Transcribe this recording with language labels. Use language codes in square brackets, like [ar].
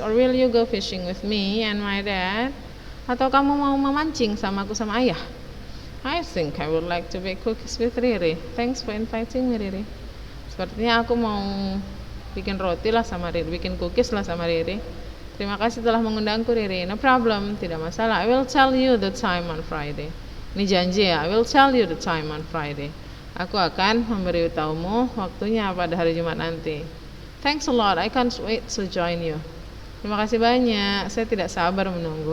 [en] Or will you go fishing with me and my dad? [id] Atau kamu mau memancing sama aku sama ayah? [en] I think I would like to bake cookies with Riri. Thanks for inviting me, Riri. [id] Sepertinya aku mau bikin roti lah sama Riri, bikin cookies lah sama Riri. Terima kasih telah mengundangku, Riri. [en] No problem, [id] tidak masalah. [en] I will tell you the time on Friday. [id] Ini janji ya, [en] I will tell you the time on Friday. [id] Aku akan memberitahumu waktunya pada hari Jumat nanti. [en] Thanks a lot, I can't wait to join you. [id] Terima kasih banyak, saya tidak sabar menunggu.